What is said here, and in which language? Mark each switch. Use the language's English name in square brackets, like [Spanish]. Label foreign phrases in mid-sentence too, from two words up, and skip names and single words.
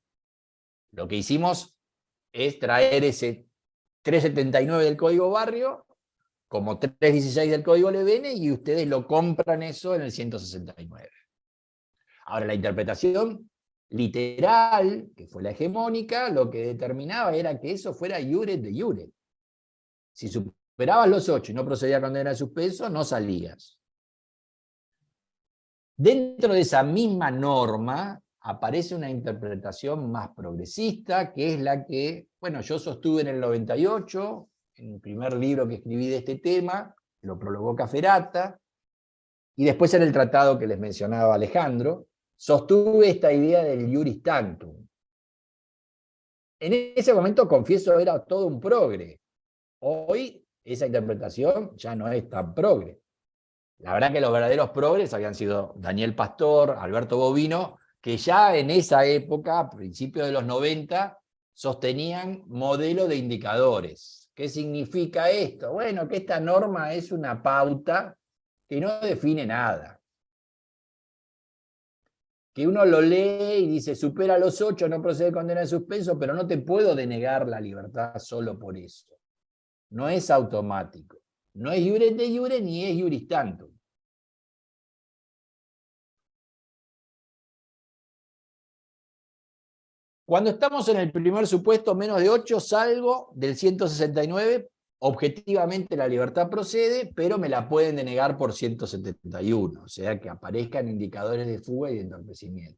[Spanish] Lo que hicimos es traer ese 379 del código barrio como 316 del código Levene y ustedes lo compran eso en el 169. Ahora, la interpretación literal, que fue la hegemónica, lo que determinaba era que eso fuera [Latin] iure de iure. [Spanish] Si superabas los 8 y no procedía a condena de suspenso, no salías. Dentro de esa misma norma aparece una interpretación más progresista, que es la que, bueno, yo sostuve en el 98, en el primer libro que escribí de este tema, lo prologó Cafferata, y después en el tratado que les mencionaba Alejandro, sostuve esta idea del [Latin] iuris tantum. [Spanish] En ese momento, confieso, era todo un progre. Hoy esa interpretación ya no es tan progre. La verdad que los verdaderos progres habían sido Daniel Pastor, Alberto Bovino, que ya en esa época, a principios de los 90, sostenían modelo de indicadores. ¿Qué significa esto? Bueno, que esta norma es una pauta que no define nada. Que uno lo lee y dice, supera los 8, no procede condena en suspenso, pero no te puedo denegar la libertad solo por eso. No es automático. No es [Latin] iure de iure [Spanish] ni es [Latin] iuris tantum. [Spanish] Cuando estamos en el primer supuesto, menos de 8, salgo del 169, objetivamente la libertad procede, pero me la pueden denegar por 171, o sea que aparezcan indicadores de fuga y de entorpecimiento.